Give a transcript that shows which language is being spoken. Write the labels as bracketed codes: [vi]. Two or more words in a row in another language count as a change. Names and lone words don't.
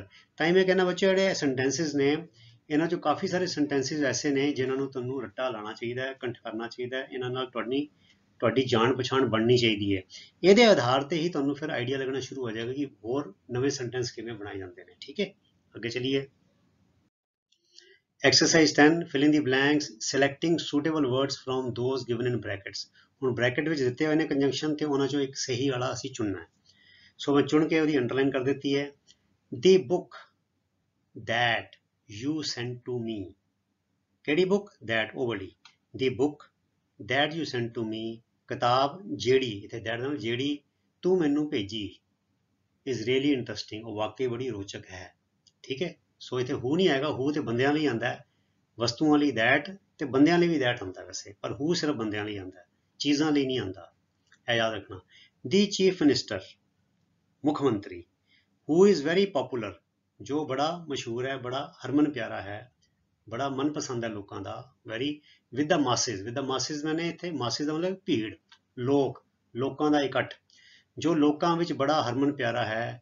[pa] ਤਾਂ ਹੀ ਮੈਂ ਕਹਿੰਦਾ ਬੱਚੇ, ਜਿਹੜੇ ਸੈਂਟੈਂਸਿਸ ਨੇ, ਇਹਨਾਂ 'ਚੋਂ ਕਾਫੀ ਸਾਰੇ ਸੈਂਟੈਂਸਿਸ ਐਸੇ ਨੇ ਜਿਨ੍ਹਾਂ ਨੂੰ ਤੁਹਾਨੂੰ ਰੱਟਾ ਲਾਉਣਾ ਚਾਹੀਦਾ ਹੈ, ਕੰਠ ਕਰਨਾ ਚਾਹੀਦਾ ਹੈ, ਇਹਨਾਂ ਨਾਲ ਤੁਹਾਡੀ ਜਾਣ ਪਛਾਣ ਬਣਨੀ ਚਾਹੀਦੀ ਹੈ। ਇਹਦੇ ਆਧਾਰ ਤੇ ਹੀ ਤੁਹਾਨੂੰ ਫਿਰ ਆਈਡੀਆ ਲੱਗਣਾ ਸ਼ੁਰੂ ਹੋ ਜਾਏਗਾ ਕਿ ਹੋਰ ਨਵੇਂ ਸੈਂਟੈਂਸ ਕਿਵੇਂ ਬਣਾਏ ਜਾਂਦੇ ਨੇ। ਠੀਕ ਹੈ, ਅੱਗੇ ਚਲੀਏ। [en] Exercise 10, fill in the blanks, selecting suitable words from those given in brackets. [pa] ਹੁਣ ਬ੍ਰੈਕਟ ਵਿੱਚ ਦਿੱਤੇ ਹੋਏ ਨੇ ਕੰਜੰਕਸ਼ਨ, ਤੇ ਉਹਨਾਂ ਚੋਂ ਇੱਕ ਸਹੀ ਵਾਲਾ ਅਸੀਂ ਚੁਣਨਾ ਹੈ। ਸੋ ਮੈਂ ਚੁਣ ਕੇ ਉਹਦੀ ਅੰਡਰਲਾਈਨ ਕਰ ਦਿੱਤੀ ਹੈ। [en] The book that you sent to me, [pa] ਕਿਹੜੀ ਬੁੱਕ, that ਉਹ ਵਾਲੀ, [en] the book that you sent to me, [pa] ਕਿਤਾਬ ਜਿਹੜੀ, ਇੱਥੇ that ਨਾਲ ਜਿਹੜੀ ਤੂੰ ਮੈਨੂੰ ਭੇਜੀ, [en] is really interesting, [pa] ਉਹ ਵਾਕਈ ਬੜੀ ਰੋਚਕ ਹੈ। ਠੀਕ ਹੈ। ਸੋ ਇੱਥੇ ਹੂ ਨਹੀਂ ਆਏਗਾ, ਹੂ ਤੇ ਬੰਦਿਆਂ ਲਈ ਆਉਂਦਾ ਹੈ, ਵਸਤੂਆਂ ਲਈ ਦੈਟ, ਤੇ ਬੰਦਿਆਂ ਲਈ ਵੀ ਦੈਟ ਆਉਂਦਾ ਵੈਸੇ, ਪਰ ਹੂ ਸਿਰਫ ਬੰਦਿਆਂ ਲਈ ਆਉਂਦਾ, ਚੀਜ਼ਾਂ ਲਈ ਨਹੀਂ ਆਉਂਦਾ, ਇਹ ਯਾਦ ਰੱਖਣਾ। [en] the chief minister, [pa] ਮੁੱਖ ਮੰਤਰੀ, [en] who is very popular, [pa] ਜੋ ਬੜਾ ਮਸ਼ਹੂਰ ਹੈ, ਬੜਾ ਹਰਮਨ ਪਿਆਰਾ ਹੈ, ਬੜਾ ਮਨਪਸੰਦ ਹੈ ਲੋਕਾਂ ਦਾ, [en] very, with the masses, with the masses [pa] ਮੈਨੇ ਇੱਥੇ ਮਾਸਿਸ ਦਾ ਮਤਲਬ ਭੀੜ, ਲੋਕ, ਲੋਕਾਂ ਦਾ ਇਕੱਠ, ਜੋ ਲੋਕਾਂ ਵਿੱਚ ਬੜਾ ਹਰਮਨ ਪਿਆਰਾ ਹੈ।